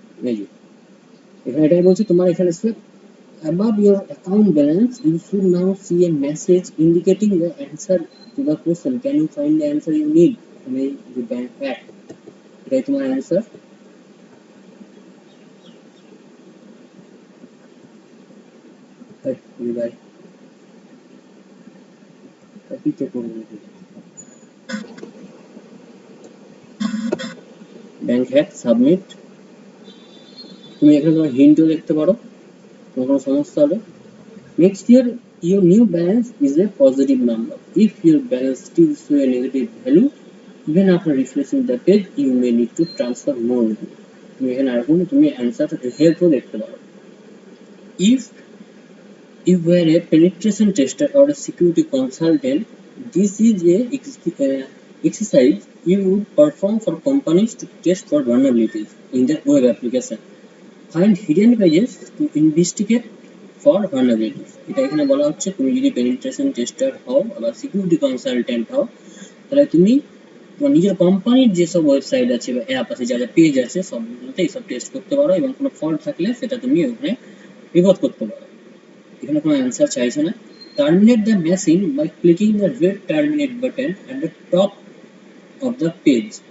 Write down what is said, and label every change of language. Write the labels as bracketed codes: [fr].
[bn] এই যে এখানে এটাই বলছে তোমার এখানে [en] above your account balance you should now see a message indicating the answer to the question, can you find the answer you need। [bn] তুমি যে ব্যাংক হ্যাক, এটাই তোমার অ্যান্সার। বাই, কপি তো করবো। Bank hack submit. তুমি এখানে তোমার হিন্টও দেখতে পারো, তোমার কোনো সমস্যা হলে। [en] Next year, your new balance is a positive number. If your balance still shows a negative value, even after refreshing the page, you may need to transfer more. [bn] তুমি এখানে আরেকবার তুমি অ্যান্সার হেল্পও দেখতে পারো। [en] If you were a penetration tester or a security consultant, this is a exercise you would perform for companies to test for vulnerabilities in their web application. Find hidden pages to investigate for vulnerabilities. [bn] এটা এখানে বলা হচ্ছে তুমি যদি penetration tester হও বা security consultant হও, তাহলে তুমি তোমার নিজের কোম্পানির যেসব ওয়েবসাইট আছে বা অ্যাপ আছে, যা যা পেজ আছে, সবগুলোতে এইসব টেস্ট করতে পারো এবং কোনো ফল্ট থাকলে সেটা তুমি ওখানে রিপোর্ট করতে পারো। এখানে কোনো অ্যান্সার চাইছে না। [en] Terminate the machine by clicking the red terminate button at the top of the page.